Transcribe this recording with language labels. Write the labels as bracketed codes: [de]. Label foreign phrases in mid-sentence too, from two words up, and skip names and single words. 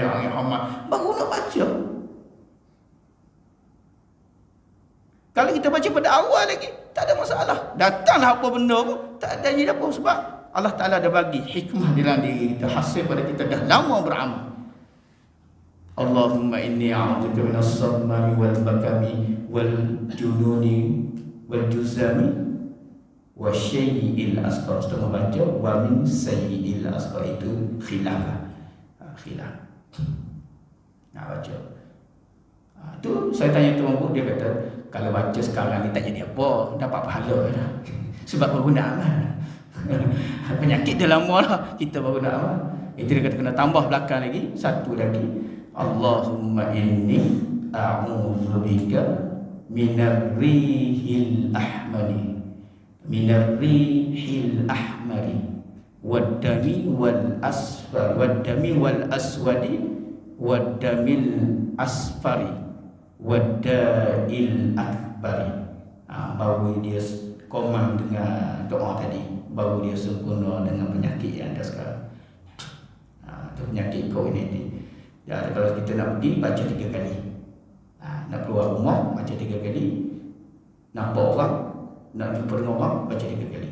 [ms] Baru nak baca. Kalau kita baca pada awal lagi, tak ada masalah. Datanglah apa benda pun, tak ada jadi apa. Sebab Allah Ta'ala dah bagi hikmah dalam diri kita. Hasil pada kita dah lama beramal. [ar] اللهم إني أعوذ بك من الصمم والبكم والجنون والجذام وسيئ الأسقام. [ms] Setengah baca [ar] ومن سيئ الأسقام, [ms] itu khilaf. Khilaf. Nak baca. Tu saya tanya tuan guru, dia kata kalau baca sekarang ni tak jadi apa, dapat pahala dah. Sebab baru nak amal. Penyakit dah lama lah, kita baru nak amal. Itu dia kata kena tambah belakang lagi, satu lagi. [ar] اللهم إني أعوذ بك من الريح الأحمر والدم والأسود والدم الأصفر والداء الأكبر. [ms] Baru dia komang dengan doa tadi, baru dia sempurna dengan penyakit yang ada sekarang. Itu penyakit COVID-19. Ya, kalau kita nak pergi, baca 3 kali. Nak keluar rumah, baca 3 kali. Nampak orang, nak jumpa dengan orang, baca 3 kali.